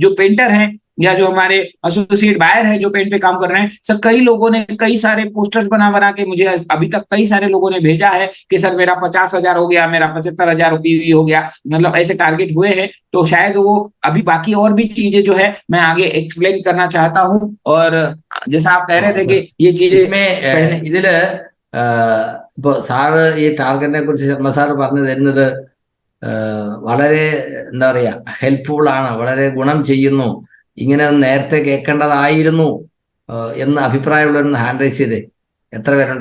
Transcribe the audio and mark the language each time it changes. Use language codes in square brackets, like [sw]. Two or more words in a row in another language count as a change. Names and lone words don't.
[hi] जो पेंटर हैं या जो हमारे [en] associate buyer [hi] है जो पेंट पे काम कर रहे हैं सर, कई लोगों ने कई सारे पोस्टर्स बना बना के मुझे अभी तक कई सारे लोगों ने भेजा है कि सर मेरा 50,000 हो गया, मेरा 75,000 पीवी हो गया, मतलब ऐसे टारगेट हुए हैं। तो शायद वो अभी बाकी और भी चीजें जो है मैं आगे एक्सप्लेन करना चाहता हूँ। और जैसा आप कह रहे थे कि ये चीजें पहले [ml] ഇതില് ഇപ്പൊ സാറ് ഈ ടാർഗറ്റിനെ കുറിച്ച് ശർമ്മ സാറ് പറഞ്ഞു തരുന്നത് വളരെ എന്താ പറയാ ഹെൽപ്ഫുൾ ആണ്, വളരെ ഗുണം ചെയ്യുന്നു, ഇങ്ങനെ നേരത്തെ കേൾക്കേണ്ടതായിരുന്നു എന്ന് അഭിപ്രായമുള്ളവരൊന്ന് [en] hand raise [ml] ചെയ്തേ. എത്ര പേരുണ്ട്?